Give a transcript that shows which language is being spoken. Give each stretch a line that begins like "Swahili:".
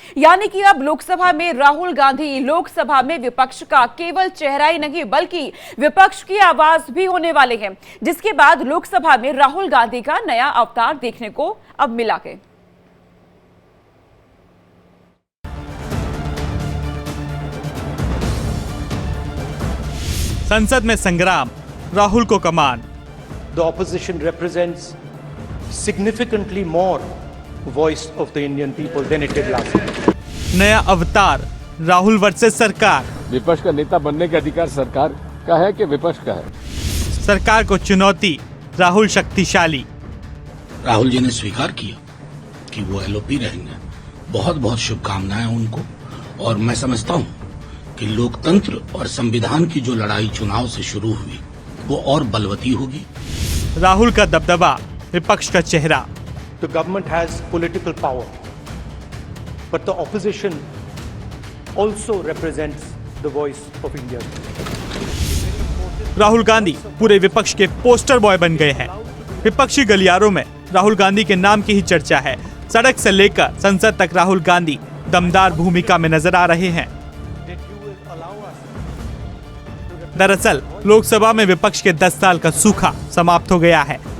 Hindi: यानी कि अब लोकसभा में राहुल गांधी लोकसभा में विपक्ष का केवल चेहरा ही नहीं बल्कि विपक्ष की आवाज भी होने वाले हैं, जिसके बाद लोकसभा में राहुल गांधी का नया अवतार देखने को अब मिला है। संसद में संग्राम, राहुल को कमान।
English: The opposition represents significantly more voice of the Indian people than it did last year.
Hindi: नया अवतार, राहुल वर्सेस सरकार। विपक्ष का नेता बनने का अधिकार सरकार का है कि विपक्ष का है? सरकार को चुनौती, राहुल शक्तिशाली। राहुल जी ने स्वीकार किया कि वो एलओपी रहेंगे। बहुत बहुत शुभकामनाएं उनको, और मैं समझता हूं कि लोकतंत्र और संविधान की जो लड़ाई चुनाव से शुरू हुई वो और बलवती होगी। राहुल का दबदबा, विपक्ष का चेहरा।
English: The government has political power, but the opposition also represents the voice of India.
Hindi: Rahul Gandhi पूरे विपक्ष के पोस्टर बॉय बन गए हैं। विपक्षी गलियारों में राहुल गांधी के नाम की ही चर्चा है। सड़क से लेकर संसद तक राहुल गांधी दमदार भूमिका में नजर आ रहे हैं। दरअसल लोकसभा में विपक्ष के 10 साल का सूखा समाप्त हो गया है।